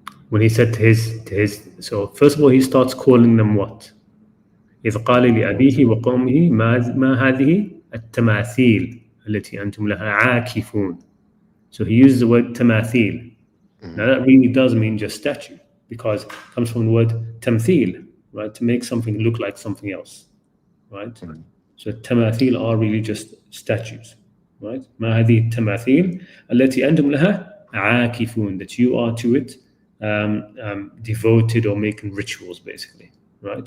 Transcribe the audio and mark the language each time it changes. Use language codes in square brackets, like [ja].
[en] When he said to his, so first of all, he starts calling them what? [ar] إذ قال لأبيه وقومه ما هذه التماثيل التي أنتم لها عاكفون. [en] So he uses the word tamathil. Now that really does mean just statue, because it comes from the word tamthil, right? To make something look like something else, right? So tamathil are really just statues, right? [ar] ما هذه التماثيل التي أنتم لها عاكفون, [en] that you are to it devoted or making rituals, basically, right?